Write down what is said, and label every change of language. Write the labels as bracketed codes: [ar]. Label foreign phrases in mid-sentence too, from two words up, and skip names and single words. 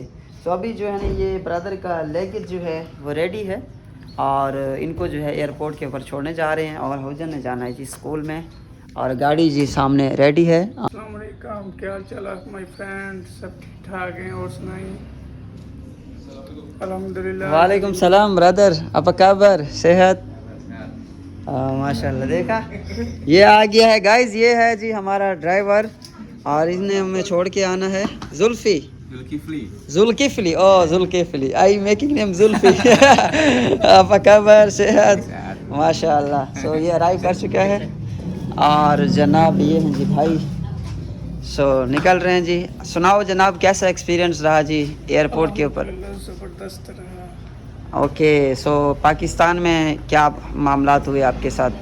[ur] سو ابھی جو ہے نا، یہ برادر کا لگیج جو ہے وہ ریڈی ہے اور ان کو جو ہے ایئرپورٹ کے اوپر چھوڑنے جا رہے ہیں. اور ہوجن نے جانا ہے جی اسکول میں، اور گاڑی جی سامنے ریڈی ہے. [ar] السلام علیکم, [ur] کیا حال چال ہے [en] my friend? [ur] سب ٹھیک ٹھاک ہیں؟ اور سنائیے۔ الحمدللہ. [ar] وعلیکم السلام ब्रदर, [id] apa kabar? सेहत? माशाल्लाह। [ur] دیکھا، یہ آ گیا ہے گائز، یہ ہے جی ہمارا ڈرائیور، اور اس نے ہمیں چھوڑ کے آنا ہے. [en] जुल्फी जुल्किफली, ओ जुल्किफली, I making name जुल्फी। [id] apa kabar? सेहत? माशाल्लाह। [ur] سو یہ ارائیو کر چکا ہے، اور جناب یہ ہیں جی بھائی. سو نکل رہے ہیں جی. سناؤ جناب، کیسا ایکسپیرینس رہا جی ایئرپورٹ کے اوپر? زبردست رہا. اوکے، سو پاکستان میں کیا معاملات ہوئے آپ کے ساتھ?